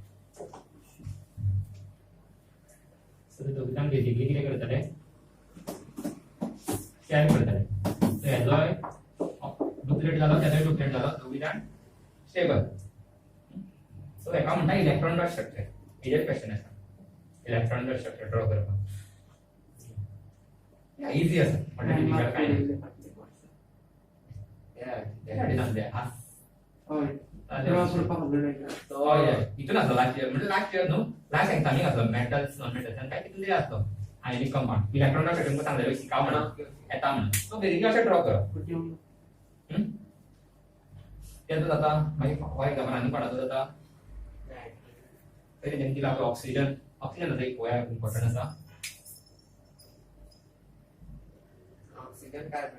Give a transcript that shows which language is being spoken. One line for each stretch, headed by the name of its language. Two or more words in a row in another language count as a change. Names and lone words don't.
Konkani: सो ते दोगांक बेसिकली कितें करतले शेअर करतले सो हेजोय डुप्लिकेट जालो तेजोय डुप्लिकेट जालो दोगी जाण
English: stable so
Konkani: हेका म्हणटा
English: electron dot structure
Konkani: हेजेर क्वेश्चन आसा
English: electron dot structure draw
Konkani: करपाक इजी आसा
English: but difficult
Konkani: काय इथून असतो
English: last year
Konkani: म्हणजे
English: last year
Konkani: न्हू लास्ट एक्झामीक असलो
English: metals non metals
Konkani: काय कितून तरी असलो
English: ionic compound electron dot structure
Konkani: सांगलेलो शिकाव म्हणून येता म्हणून
English: so basically
Konkani: अशें ड्रॉ करप तेजो जाता मागीर हो एक्झामान आनी कोणाचो जाता तरी तेंची लागलो ऑक्सिजन ऑक्सिजनाचो एक गोंया इम्पॉर्टंट आसा
English: oxygen carbon